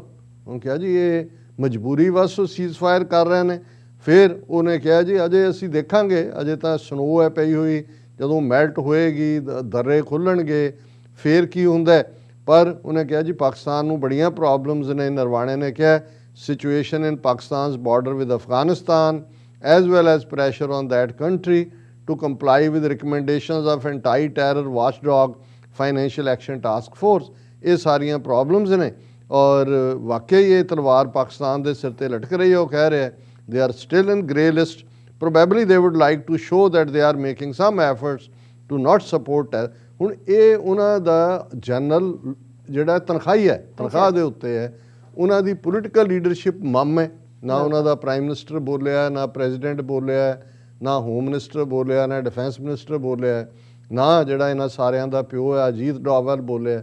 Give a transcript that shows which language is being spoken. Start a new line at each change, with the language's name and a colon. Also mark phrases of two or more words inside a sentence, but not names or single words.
Punjabi: ਉਹਨੇ ਕਿਹਾ ਜੀ ਇਹ ਮਜਬੂਰੀ ਵਸ ਉਹ
English: cease fire
Punjabi: ਕਰ ਰਹੇ ਨੇ। ਫਿਰ ਉਹਨੇ ਕਿਹਾ ਜੀ ਅਜੇ ਅਸੀਂ ਦੇਖਾਂਗੇ, ਅਜੇ ਤਾਂ ਸਨੋ ਹੈ ਪਈ ਹੋਈ, ਜਦੋਂ ਮੈਲਟ ਹੋਏਗੀ ਦਰੇ ਖੁੱਲ੍ਹਣਗੇ ਫਿਰ ਕੀ ਹੁੰਦਾ। ਪਰ ਉਹਨੇ ਕਿਹਾ ਜੀ ਪਾਕਿਸਤਾਨ ਨੂੰ ਬੜੀਆਂ ਪ੍ਰੋਬਲਮਸ ਨੇ। ਨਰਵਾਣੇ ਨੇ ਕਿਹਾ
English: situation in Pakistan's border with Afghanistan as well as pressure on that country to comply with recommendations of anti-terror watchdog financial action task force।
Punjabi: ਇਹ ਸਾਰੀਆਂ ਪ੍ਰੋਬਲਮਸ ਨੇ ਔਰ ਵਾਕਈ ਇਹ ਤਲਵਾਰ ਪਾਕਿਸਤਾਨ ਦੇ ਸਿਰ ਤੇ ਲਟਕ ਰਹੀ ਹੈ। ਉਹ ਕਹਿ ਰਿਹਾ
English: they are still in grey list, probably they would like to show that they are making some efforts to not support terror।
Punjabi: ਹੁਣ ਇਹ ਉਹਨਾਂ ਦਾ ਜਨਰਲ ਜਿਹੜਾ ਤਨਖਾਹੀ ਹੈ, ਤਨਖਾਹ ਦੇ ਉੱਤੇ ਹੈ, ਉਹਨਾਂ ਦੀ
English: political leadership
Punjabi: ਮਮ ਹੈ। ਨਾ ਉਹਨਾਂ ਦਾ
English: prime minister
Punjabi: ਬੋਲਿਆ, ਨਾ ਪ੍ਰੈਜ਼ੀਡੈਂਟ ਬੋਲਿਆ, ਨਾ
English: home minister
Punjabi: ਬੋਲਿਆ, ਨਾ
English: defence minister
Punjabi: ਬੋਲਿਆ, ਨਾ ਜਿਹੜਾ ਇਹਨਾਂ ਸਾਰਿਆਂ ਦਾ ਪਿਓ ਹੈ ਅਜੀਤ ਡੋਵਲ ਬੋਲਿਆ।